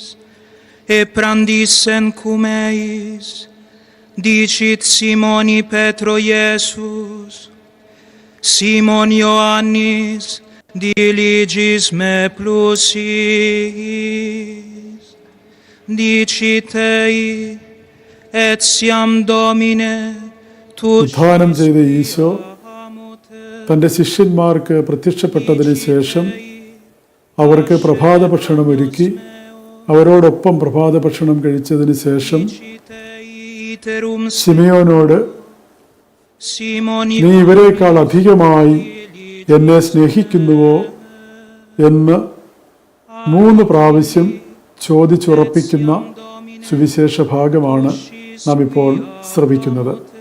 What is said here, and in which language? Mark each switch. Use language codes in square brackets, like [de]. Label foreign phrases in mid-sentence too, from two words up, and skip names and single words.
[la] e prandisen cum eis, dicit Simoni Petro Iesus, Simon Ioannis, diligis me plus iis, dicit ei, etiam Domine, tu [ml] ഉദ്ധാനം ചെയ്ത ഈശോ തൻ്റെ ശിഷ്യന്മാർക്ക് പ്രത്യക്ഷപ്പെട്ടതിന് ശേഷം അവർക്ക് പ്രഭാത ഭക്ഷണം ഒരുക്കി അവരോടൊപ്പം പ്രഭാത ഭക്ഷണം കഴിച്ചതിന് ശേഷം ശിമയോനോട്, നീ ഇവരെക്കാൾ അധികമായി എന്നെ സ്നേഹിക്കുന്നുവോ എന്ന് 3 പ്രാവശ്യം ചോദിച്ചുറപ്പിക്കുന്ന സുവിശേഷ ഭാഗമാണ് നാം ഇപ്പോൾ ശ്രവിക്കുന്നത്.